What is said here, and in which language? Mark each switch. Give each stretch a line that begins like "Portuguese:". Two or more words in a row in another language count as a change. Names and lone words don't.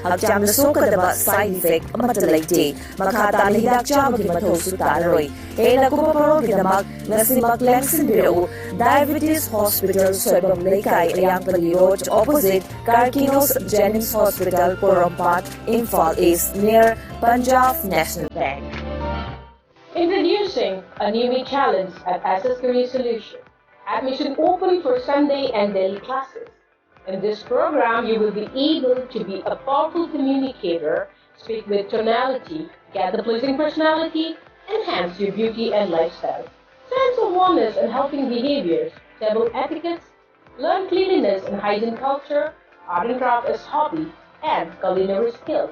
Manipuri: Hakjamna sokadaba
English: side effect
Manipuri: amata laite. Makata ꯌꯥꯝꯅ ꯍꯤꯗꯥꯛ ꯆꯥꯕꯒꯤ ꯃꯊꯧꯁꯨ ꯇꯥꯔꯔꯣꯏ ꯍꯦꯟꯅ ꯀꯨꯞꯄ ꯃꯔꯣꯜꯒꯤꯗꯃꯛ ꯉꯁꯤꯃꯛ ꯂꯦꯡꯁꯤꯟꯕꯤꯔꯛꯎ ꯗꯥꯏꯕꯦꯇꯤꯁ ꯍꯣꯁꯄꯤꯇꯥꯜ ꯁꯣꯏꯕꯝ ꯂꯩꯀꯥꯏ ꯑꯌꯥꯡꯄꯜꯂꯤ ꯔꯣꯗ opposite Karkinos Jennings Hospital Porompat Imphal East near Punjab National Bank.
English: Introducing a new challenge at SS Career Solution. Admission open for Sunday and daily classes. In this program, you will be able to be a powerful communicator, speak with tonality, get the pleasing personality, enhance your beauty and lifestyle, sense of wellness and helping behaviors, table etiquettes, learn cleanliness and hygiene culture, art and craft as hobby, and culinary skills.